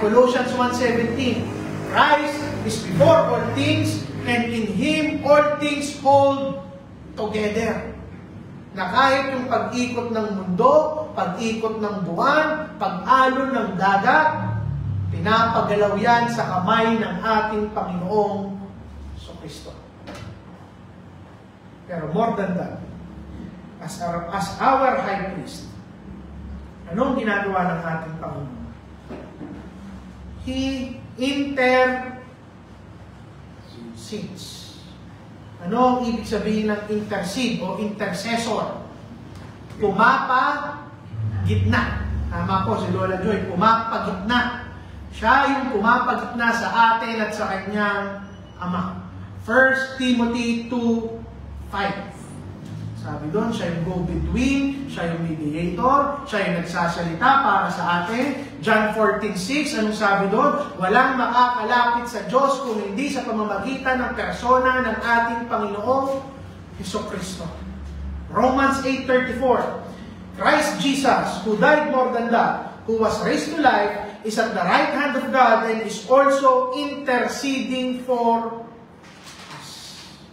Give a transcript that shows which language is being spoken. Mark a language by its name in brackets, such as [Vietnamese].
[English] Colossians 1:17, Christ is before all things, and in Him all things hold together. [Filipino] Na kahit yung pag-ikot ng mundo, pag-ikot ng buwan, pag-alon ng dagat, pinapagalaw yan sa kamay ng ating Panginoong Hesukristo. Pero [English] more than that, [Filipino] as our high priest, anong ginagawa ng ating Panginoon? [English] He intercedes. [Filipino] Ano ang ibig sabihin ng intercede o intercessor? Pumapagitna. Tama po si Lola Joy, pumapagitna. Siya yung pumapagitna sa atin at sa kanyang Ama. [English] 1 Timothy 2:5. [Filipino] Sabi doon, siya yung go-between, siya yung mediator, siya yung nagsasalita para sa atin. John 14:6, anong sabi doon? Walang makakalapit sa Diyos kung hindi sa pamamagitan ng persona ng ating Panginoong Hesukristo. [English] Romans 8:34, Christ Jesus, who died more than that, who was raised to life, is at the right hand of God and is also interceding for us.